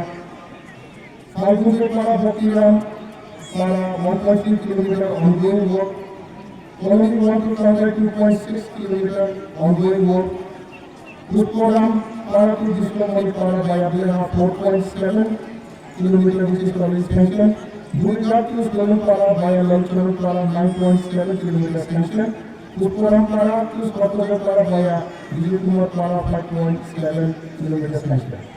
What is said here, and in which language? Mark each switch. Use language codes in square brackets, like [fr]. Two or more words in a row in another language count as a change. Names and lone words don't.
[en] Falgunde-Para, Bhakiram, Para, 1.3 km ongoing work. Colony 1 to Kanjai, 2.6 km ongoing work. Putkoram, Para to Disco-Mani-Para by Ableha, 4.7 km which is currently sanctioned. Bhumika to Slonu-Para by Lanchanu-Para, 9.7 km sanctioned. Putkoram-Para to Skotoga-Para via Dijipur-Para, 5.7 km sanctioned.